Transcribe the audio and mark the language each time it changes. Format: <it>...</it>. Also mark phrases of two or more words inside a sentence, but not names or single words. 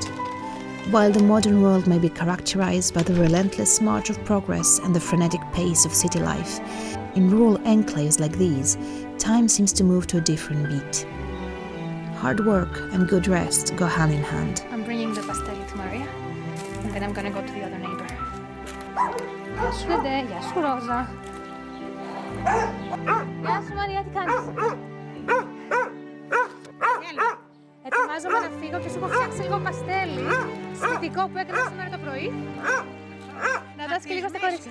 <en>While the modern world may be characterized by the relentless march of progress and the frenetic pace of city life, in rural enclaves like these, time seems to move to a different beat. Hard work and good rest go hand in hand. I'm bringing the pastelli to Maria, and then I'm gonna go to the other neighbor.</en> <el>Γεια σου, Ντέ. Γεια σου, Ρόζα. Γεια σου, Μαρία, τι κάνεις? Ετοιμάζομαι να φύγω και σου έχω φτιάξει λίγο παστέλι σπιτικό που έκανα σήμερα το πρωί. Να δώσει και λίγο στα κορίτσια.</el>